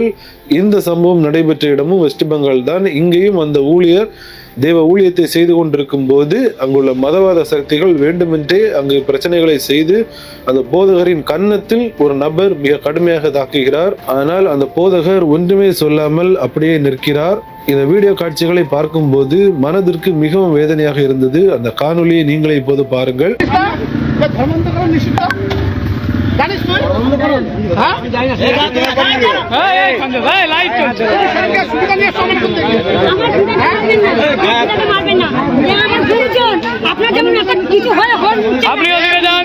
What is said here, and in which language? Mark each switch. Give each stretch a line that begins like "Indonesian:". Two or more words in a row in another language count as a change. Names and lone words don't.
Tamil: இந்த சம்பவம் நடைபெற்ற இடமும் வெஸ்ட் பெங்கால் தான். இங்கேயும் அந்த ஊழியர் தேவ ஊழியத்தை செய்து கொண்டிருக்கும் போது அங்குள்ள மதவாத சக்திகள் வேண்டுமென்றே அங்கு பிரச்சனைகளை செய்து அந்த போதகரின் கன்னத்தில் ஒரு நபர் மிக கடுமையாக தாக்குகிறார். ஆனால் அந்த போதகர் ஒன்றுமே சொல்லாமல் அப்படியே நிற்கிறார். இந்த வீடியோ காட்சிகளை பார்க்கும் போது மனதிற்கு மிகவும் வேதனையாக இருந்தது. அந்த காணொலியை நீங்களே இப்போது பாருங்கள்.
Bangla: জানিস তুই? সুবিধা নিয়ে সমান করতে আপনার যেমন কিছু হয় আপনি ওদিকে যান।